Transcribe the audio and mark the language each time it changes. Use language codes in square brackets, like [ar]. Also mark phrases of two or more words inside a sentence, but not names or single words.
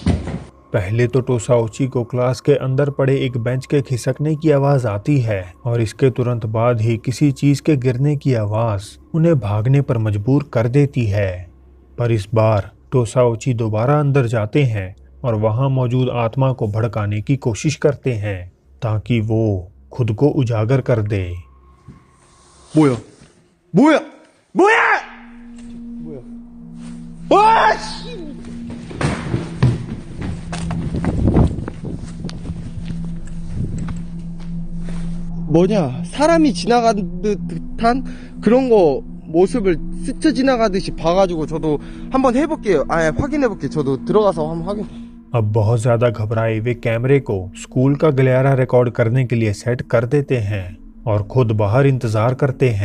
[hi] पहले तो टोसा ओची को क्लास के अंदर पड़े एक बेंच के खिसकने की आवाज आती है और इसके तुरंत बाद ही किसी चीज के गिरने की आवाज उन्हें भागने पर मजबूर कर देती है। पर इस बार टोसा ओची दोबारा अंदर जाते हैं और वहां मौजूद आत्मा को भड़काने की कोशिश करते हैं ताकि वो खुद को उजागर कर दे। [ko] 뭐야? 뭐야? 뭐야? 뭐야? 와, 씨! 뭐냐? 사람이 지나가는 듯한 그런 거 모습을 스쳐 지나가듯이 봐가지고 저도 한번 해볼게요. 확인해볼게요. 저도 들어가서 한번 확인. [hi] अब बहुत ज्यादा घबराए वे कैमरे को स्कूल का गलियारा रिकॉर्ड करने के लिए सेट कर देते हैं और खुद बाहर इंतजार करते हैं।